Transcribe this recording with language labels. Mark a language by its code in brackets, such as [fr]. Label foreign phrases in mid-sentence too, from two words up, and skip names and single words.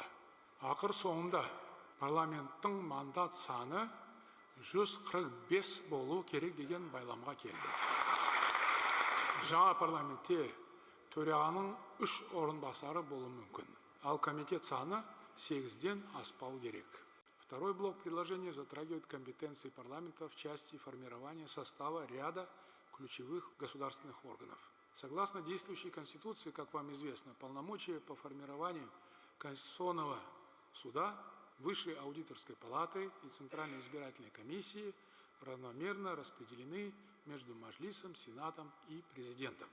[kk] Ақыр соңында парламенттің мандат саны 145 болу керек деген байламға келді. Жаңа парламентте төрағаның 3 орынбасары болуы мүмкін. Ал комитет саны 8-ден аспау керек. [ru] Второй блок предложения затрагивает компетенции парламента в части формирования состава ряда ключевых государственных органов. Согласно действующей Конституции, как вам известно, полномочия по формированию Конституционного суда, Высшей аудиторской палаты и Центральной избирательной комиссии равномерно распределены между Маджлисом, Сенатом и Президентом.